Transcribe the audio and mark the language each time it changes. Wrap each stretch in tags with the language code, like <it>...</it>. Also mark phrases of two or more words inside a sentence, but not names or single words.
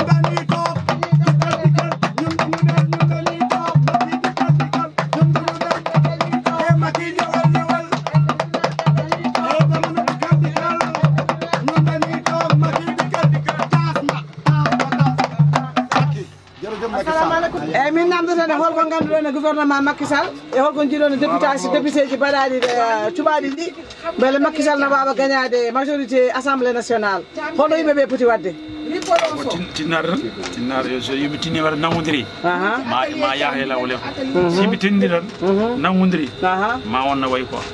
<wo>dañuy toog ñun bu ñu dem ñun dañuy toog ñun bu ñu dem Macky ñëwal ñëwal jamono dikkal ñun dañuy toog Macky dikkal taas ma Macky jërëjëf Macky Sall</wo> <ff>min namdotene holko ngannduɗon e gouvernement Macky Sall e holko jiiɗon e député ji mbaɗaɗi cuɓaɗi ɗi beele Macky Sall no wawa gagnade majorité</ff> <fr>assemblée nationale</fr> <ff>holɗo yimɓeɓe poti wadde tinnaɗo tan so yimɓe tinni waɗa nawodiri ma yaaha e lawol he so yimɓe tinni tan nawodiri ma wonna way quoi</ff>